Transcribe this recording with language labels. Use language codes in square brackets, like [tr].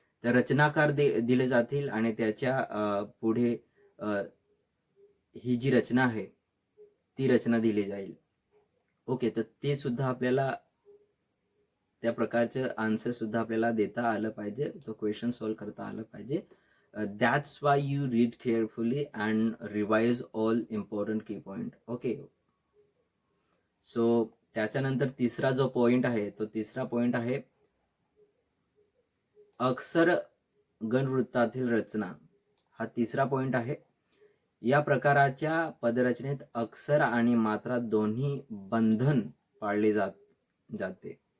[mr] तर रचनाकार दिले जातील आणि त्याच्या पुढे ही जी रचना आहे ती रचना दिली जाईल. ओके, तर ते सुद्धा आपल्याला त्या प्रकारचं आन्सर सुद्धा आपल्याला देता आलं पाहिजे, तो क्वेश्चन सॉल्व्ह करता आलं पाहिजे. [en] That's why you read carefully and revise all important key point. [mr] Okay, so त्याच्यानंतर तिसरा जो पॉइंट आहे तो तिसरा पॉइंट आहे अक्षर गणवृत्तातील रचना. हा तिसरा पॉइंट आहे. या प्रकाराच्या पदरचनेत अक्षर आणि मात्रा दोन्ही बंधन पाळले जाते.